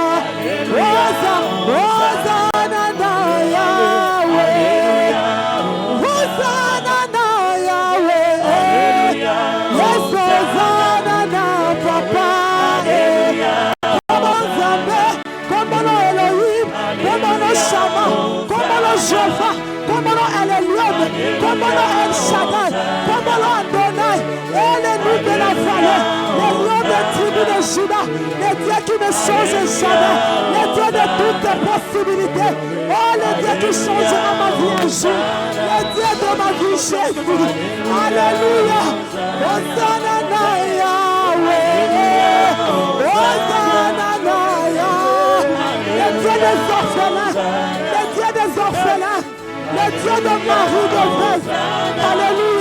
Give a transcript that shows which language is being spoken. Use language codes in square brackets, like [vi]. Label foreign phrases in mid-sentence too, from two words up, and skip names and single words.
[ln] Hosanna na Yahweh, Hosanna na Yahweh, yes, Hosanna na Papa, Komo Nzambe, Komo no Elohim, Komo no Shama, Komo no Jehovah, Komo no El Elyon, Komo no El Shaddai, Komo no Adonai, [fr] et le nom de la vallée, le lion des tribus de Juda, le Dieu qui ne change jamais, le Dieu de toutes les possibilités, oh le Dieu qui changera ma vie un jour, le Dieu de ma vie Jésus, alléluia, [ln] Hosanna na Yahweh, Hosanna na Yahweh, [fr] le Dieu des orphelins, le Dieu des orphelins, le Dieu de Marie de Veuve, alléluia.